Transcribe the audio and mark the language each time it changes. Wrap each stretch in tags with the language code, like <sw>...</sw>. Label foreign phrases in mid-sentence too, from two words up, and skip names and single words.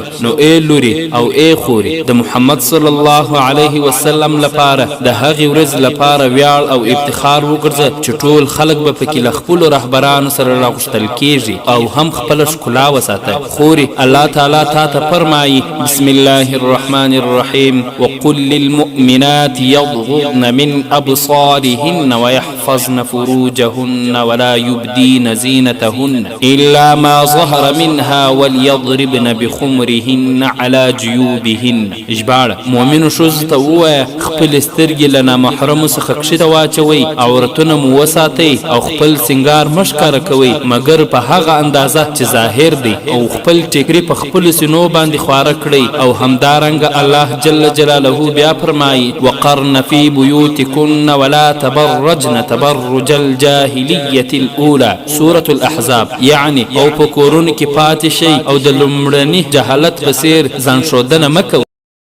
<ps>نو ای لوري او ای خوري، د محمد</ps> <ar>صلی الله علیه وسلم</ar> <ps>لپاره د هغې ورځې لپاره ویاړ او افتخار وګرځه چې ټول خلک به پکې له خپلو رهبرانو سره راغوښتل کیږي او هم خپله ښکلا وساته. خوري، الله تعالی تا ته فرمایي:</ps> <ar>بسم الله الرحمن الرحیم وقل للمؤمنات یغضضن من ابصارهن ويحفظن فروجهن ولا يبدين زينتهن الا ما ظهر منها وليضربن بخمرهن على جيوبهن.</ar> <ps>ژباړه: مؤمنو ښځو ته ووایه خپلې سترګې له نامحرمو څخه کښته واچوئ، عورتونه مو وساتئ او خپل سینګار مه ښکاره کوئ مګر په هغه اندازه چې ظاهر دی، او خپل ټیکري په خپلو سینو باندې خواره کړئ. او همدارنګه الله</ps> <ar>جل جلاله</ar> <ps>بیا فرمایي:</ps> <ar>وقرن فی بیوتکن ولا تبرجن تبرج الجاهلیة الاولى. سورة الاحزاب.</ar> <ps>یعنی او په کورونو کې پاتې شئ او د لومړني جهالت په څیر ځان ښودنه مه کوئ.</ps>